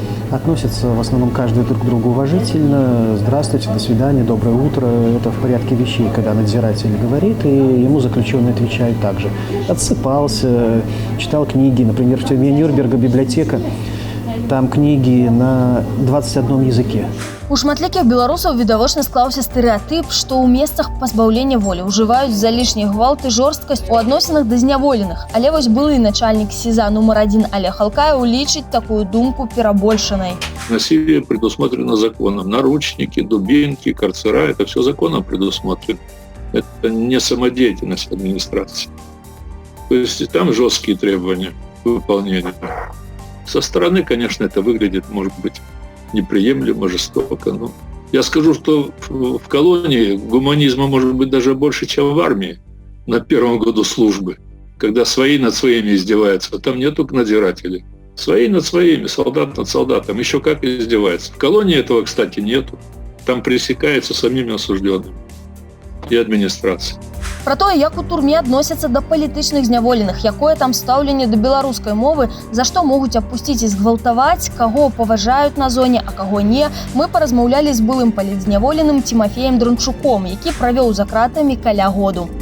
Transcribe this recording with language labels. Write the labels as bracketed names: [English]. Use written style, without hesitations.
[Russian] Относятся в основном каждый друг к другу уважительно. Здравствуйте, до свидания, доброе утро. Это в порядке вещей, когда надзиратель говорит, и ему заключенный отвечает так же. Отсыпался, читал книги. Например, в тюрьме Нюрнберга библиотека. Там книги на 21 языке. [Belarusian] У шматлікіх беларусаў відавочна склаўся стэрэатып, што ў месцах пазбаўлення волі ўжываюць за лішні гвалт і жорсткасць у адносінах да зняволеных. Але вось былы начальнік СІЗА нумар 1 Олег Алкаев лічыць такую думку перабольшанай. [Russian] Насилие предусмотрено законом. Наручники, дубинки, карцера – это все законом предусмотрено. Это не самодеятельность администрации. То есть и там жесткие требования выполнения. Со стороны, конечно, это выглядит, может быть, неприемлемо, жестоко. Но я скажу, что в колонии гуманизма может быть даже больше, чем в армии на первом году службы, когда свои над своими издеваются. Там нету надзирателей. Свои над своими, солдат над солдатом. Еще как издеваются. В колонии этого, кстати, нету. Там пресекается самими осужденными и администрацией. [Belarusian] Пра тое, як у турме адносяцца да палітычных зняволеных, якое там стаўленне да беларускай мовы, за што могуць апусціць і згвалтаваць, каго паважаюць на зоне, а каго не, мы паразмаўлялі з былым палітзняволеным Тимофеем Дрончуком, які правёў за кратамі каля году.